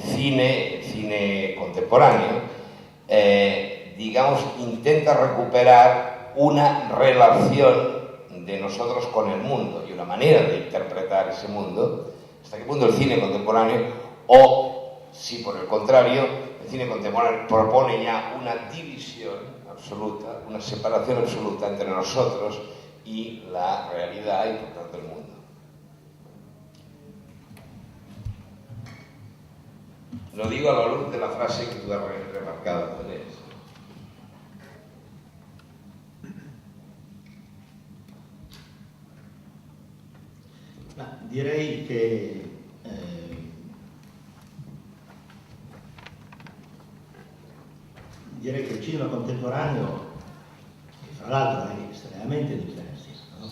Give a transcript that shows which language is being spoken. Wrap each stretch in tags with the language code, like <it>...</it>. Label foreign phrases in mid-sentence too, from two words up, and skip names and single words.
<es>cine contemporáneo digamos, intenta recuperar una relación de nosotros con el mundo y una manera de interpretar ese mundo, hasta qué punto el cine contemporáneo, o si por el contrario, el cine contemporáneo propone ya una división absoluta, una separación absoluta entre nosotros y la realidad y por tanto el mundo. Lo digo a la luz de la frase que tú has remarcado, Deleuze.</es> <it>Direi che il cinema contemporaneo, che fra l'altro è estremamente diverso, no?</it>